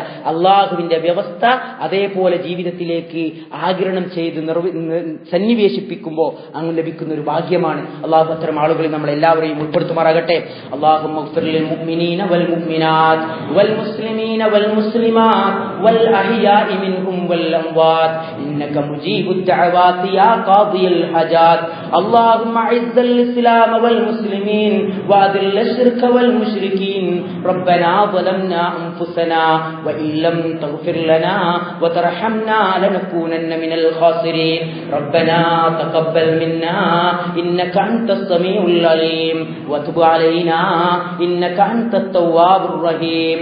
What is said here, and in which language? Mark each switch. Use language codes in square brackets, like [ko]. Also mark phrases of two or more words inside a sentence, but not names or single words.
[ml] അള്ളാഹുവിന്റെ വ്യവസ്ഥ അതേപോലെ ജീവിതത്തിലേക്ക് ആഗിരണം ചെയ്ത് സന്നിവേശിപ്പിക്കുമ്പോൾ അങ്ങ് ലഭിക്കുന്ന ഒരു ഭാഗ്യമാണ്. അള്ളാഹു അത്തരം ആളുകളിൽ നമ്മൾ എല്ലാവരെയും ഉൾപ്പെടുത്തുമാറാകട്ടെ. [ar] اللهم اغفر للمؤمنين والمؤمنات والمسلمين والمسلمات والأحياء منهم والأموات إنك مجيب الدعوات يا قاضي الحاجات. اللهم اعز الاسلام والمسلمين واذل الشرك والمشركين. ربنا ظلمنا انفسنا وان لم تغفر لنا وترحمنا لنكونن من الخاسرين. ربنا تقبل منا انك انت السميع العليم وتب علينا انك انت التواب الرحيم.